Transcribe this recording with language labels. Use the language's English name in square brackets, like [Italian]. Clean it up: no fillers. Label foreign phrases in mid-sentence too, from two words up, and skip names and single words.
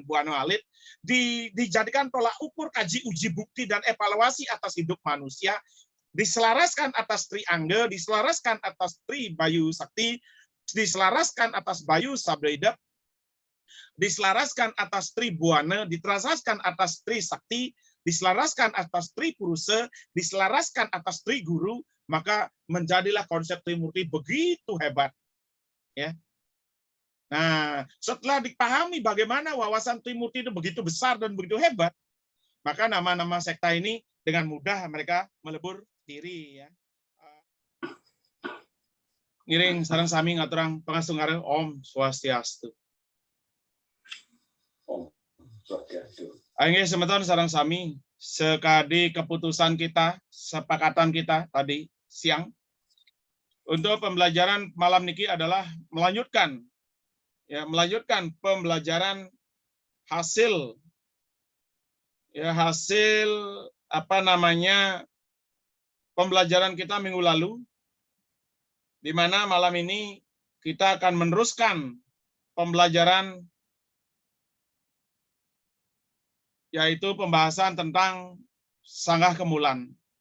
[Indonesian] Buana Alit, dijadikan tolak ukur, kaji, uji, bukti, dan evaluasi atas hidup manusia, diselaraskan atas Tri Angge, diselaraskan atas Tri Bayu Sakti, diselaraskan atas Bayu Sabda, diselaraskan atas Tri Buana, diselaraskan atas Tri Sakti, diselaraskan atas Tri Puruse, diselaraskan atas Tri Guru, maka menjadilah konsep Trimurti begitu hebat. Ya. Nah, setelah dipahami bagaimana wawasan Trimurti itu begitu besar dan begitu hebat, maka nama-nama sekta ini dengan mudah mereka melebur diri. Ya. [Balinese] Ngiring sarang sami ngaturang pangasungare Om Swastiastu. Om Swastiastu. [Indonesian] Ayo [Balinese] semeton sarang sami sekadi [Indonesian] keputusan kita, sepakatan kita tadi siang untuk pembelajaran malam niki adalah melanjutkan pembelajaran hasil pembelajaran kita minggu lalu, di mana malam ini kita akan meneruskan pembelajaran yaitu pembahasan tentang sanggah kemulan.